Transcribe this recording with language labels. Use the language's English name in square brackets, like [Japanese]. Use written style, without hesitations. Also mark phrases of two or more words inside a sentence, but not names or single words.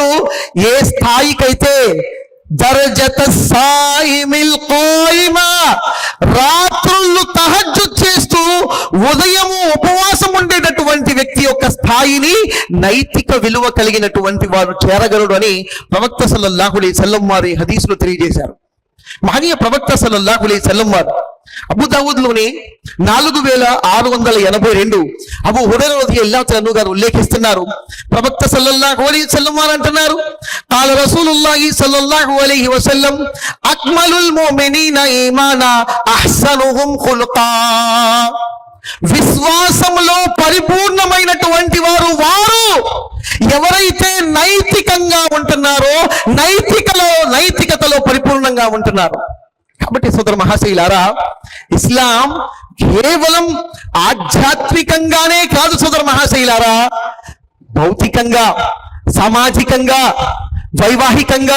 [Telugu] ఏ స్థాయికైతే [Arabic] درجة الصائم القائم, [Telugu] రాత్రుళ్ళు తహజ్జుద్ చేస్తూ ఉదయము ఉపవాసం ఉండేటటువంటి వ్యక్తి యొక్క స్థాయిని నైతిక విలువ కలిగినటువంటి వాడు చేరగలడు అని ప్రవక్త [Arabic] صلى الله عليه وسلم [Telugu] వారి హదీసులో తెలియజేశారు. మహనీయ ప్రవక్త [Arabic] صلى الله عليه وسلم [Telugu] వారు అబూ దావూద్ లోని 4682 అబూ హురైరా [Arabic] رضي الله عنه [Telugu] గారు ఉల్లేఖిస్తున్నారు. ప్రవక్త [Arabic] صلى الله عليه وسلم [Telugu] వారు అంటున్నారు, [Arabic] قال رسول الله صلى الله عليه وسلم اكمل المؤمنين ايمانا احسنهم خلقا. [Telugu] విశ్వాసంలో పరిపూర్ణమైనటువంటి వారు ఎవరైతే నైతికంగా ఉంటున్నారో, నైతికతలో పరిపూర్ణంగా ఉంటున్నారు. కాబట్టి సోదర మహాశైలారా, ఇస్లాం కేవలం ఆధ్యాత్మికంగానే కాదు సోదర మహాశైలారా, భౌతికంగా, సామాజికంగా, వైవాహికంగా,